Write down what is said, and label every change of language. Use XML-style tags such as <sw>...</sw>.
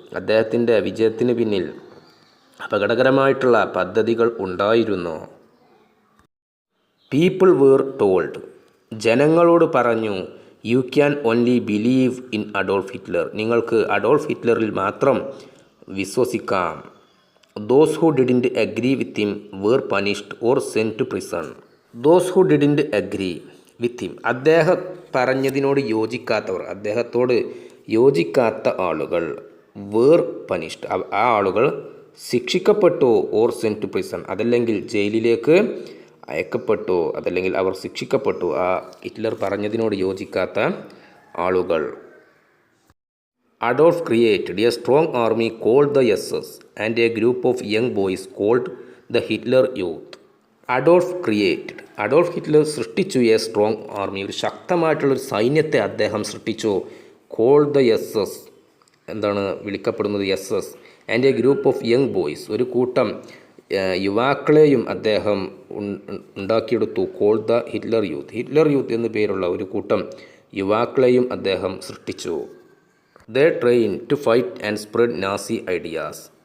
<ml>അദ്ദേഹത്തിൻ്റെ വിജയത്തിന് പിന്നിൽ അപകടകരമായിട്ടുള്ള പദ്ധതികൾ ഉണ്ടായിരുന്നു.</ml> <en>people were told,</en> <ml>ജനങ്ങളോട് പറഞ്ഞു,</ml> <en>you can only believe in Adolf Hitler,</en> <ml>നിങ്ങൾക്ക് അഡോൾഫ് ഹിറ്റ്ലറിൽ മാത്രം വിശ്വസിക്കാം.</ml> <en>Those who didn't agree with him were punished or sent to prison. Those who didn't agree with him,</en> <ml>അദ്ദേഹം പറഞ്ഞതിനോട് യോജിക്കാത്തവർ, അദ്ദേഹത്തോട് യോജിക്കാത്ത ആളുകൾ,</ml> <en>were punished,</en> <ml>ആ ആളുകൾ ശിക്ഷിക്കപ്പെട്ടു.</ml> <en>or sent to prison,</en> <ml>അതല്ലെങ്കിൽ ജയിലിലേക്ക് അയക്കപ്പെട്ടു, അതല്ലെങ്കിൽ അവർ ശിക്ഷിക്കപ്പെട്ടു. ആ ഹിറ്റ്ലർ പറഞ്ഞതിനോട് യോജിക്കാത്ത ആളുകൾ.</ml> <en>Adolf created a strong army called the SS and a group of young boys called the Hitler Youth.</en> <ml>Adolf Hitler സൃഷ്ടിച്ചു</ml> <en>a strong army,</en> <ml>ഒരു ശക്തമായിട്ടുള്ളൊരു സൈന്യത്തെ അദ്ദേഹം സൃഷ്ടിച്ചു.</ml> <en>called the SS,</en> <ml>എന്താണ് വിളിക്കപ്പെടുന്നത്,</ml> <en>SS, and a group of young boys,</en> <ml>ഒരു കൂട്ടം യുവാക്കളെയും അദ്ദേഹം ഉണ്ടാക്കിയെടുത്തു.</ml> <en>called the Hitler youth</en> <ml>എന്നു പേരുള്ള ഒരു കൂട്ടം യുവാക്കളെയും അദ്ദേഹം സൃഷ്ടിച്ചു.</ml> <en>They trained to fight and spread Nazi ideas.</en>